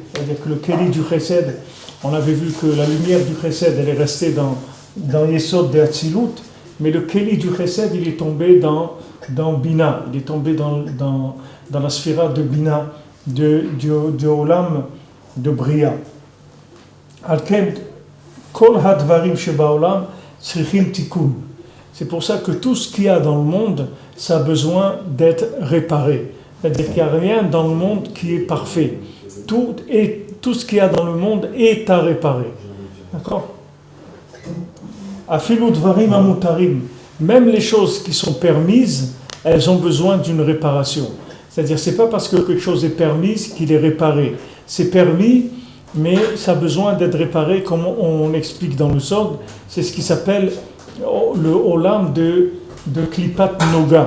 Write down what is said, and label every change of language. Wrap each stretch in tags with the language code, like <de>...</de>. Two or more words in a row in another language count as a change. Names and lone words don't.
<fr>C'est-à-dire que le keli du chesed, on avait vu que la lumière du chesed, elle est restée dans Yesod de Hatzilut, mais le keli du chesed, il est tombé dans Bina, il est tombé dans la sphère de Bina, de Olam, de Bria.</fr> <he>אלכן, כל הדברים שבעולם, צריכים תיקון.</he> <fr>C'est pour ça que tout ce qu'il y a dans le monde, ça a besoin d'être réparé. C'est-à-dire qu'il n'y a rien dans le monde qui est parfait. Tout ce qu'il y a dans le monde est à réparer. D'accord ?</fr> <he>אפילו דברים המותרים.</he> <fr>Même les choses qui sont permises, elles ont besoin d'une réparation. C'est-à-dire, c'est pas parce que quelque chose est permis qu'il est réparé. c'est permis, mais ça a besoin d'être réparé, comme on explique dans le Sod. C'est ce qui s'appelle le Olam de</fr> <he>קליפת נוגה.</he>